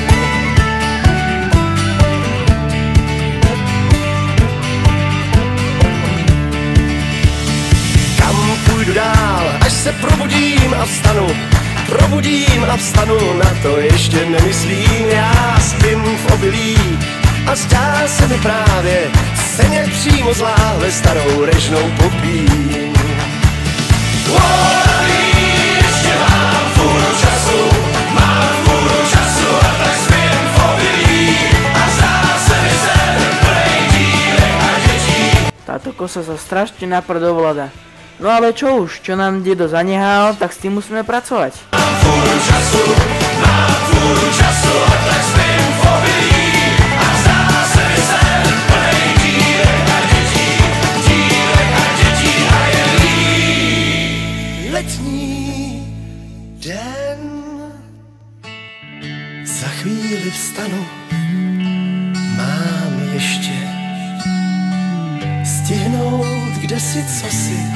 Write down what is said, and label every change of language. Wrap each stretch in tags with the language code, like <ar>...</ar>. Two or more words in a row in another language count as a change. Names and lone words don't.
<cs>Kam půjdu dál, až se probudím a vstanu, na to ještě nemyslím, já spím v obilí a zdá se mi právě, se nějak přímo z láhve starou režnou popím. Ještě mám fůru času a tak spím v obilí a zdá se mi sen plnej dívek a dětí.</cs> <sk>Táto kosa sa strašne naprdovláda. No ale čo už, čo nám dedo zanehal, tak s tým musíme pracovať.</sk> <cs>Mám fůru času a tak spím v obilí a zdá se mi sen plnej dívek a dětí a je letní den. Za chvíli vstanu, mám ještě stihnout kdesi cosi.</cs>